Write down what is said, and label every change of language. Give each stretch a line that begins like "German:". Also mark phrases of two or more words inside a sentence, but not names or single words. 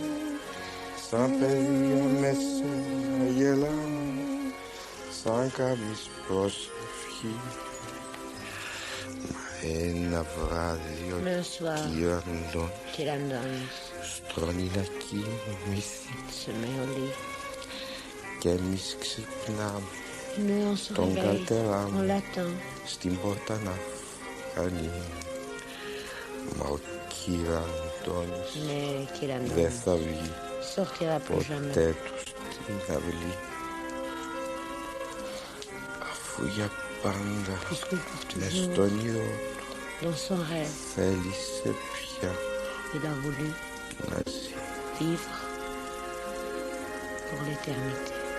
Greek: Σαν παιδιά με σένα γελάμε. Σαν κάνεις προσευχή. Μα ένα βράδυ ο
French: Mais un soir,
Greek: Kyriandonis
French: Kyriandonis
Greek: στρώνει να κοιμηθεί
French: se met au lit.
Greek: και εμείς ξυπνάμε
French: Nous, on se
Greek: τον
French: réveille,
Greek: καρτερά
French: on
Greek: μου
French: l'attend.
Greek: στην πόρτα να φανεί. Μα ο Kyriandonis
French: Mais
Greek: δεν
French: Kyriandonis
Greek: θα βγει
French: sortira plus jamais.
Greek: ποτέ του στην αυλή, αφού για πάντα
French: Puisque pour
Greek: μες
French: toujours,
Greek: στο όνειρο
French: dans son rêve,
Greek: θέλησε πια
French: il a voulu
Greek: να ζει.
French: vivre pour l'éternité.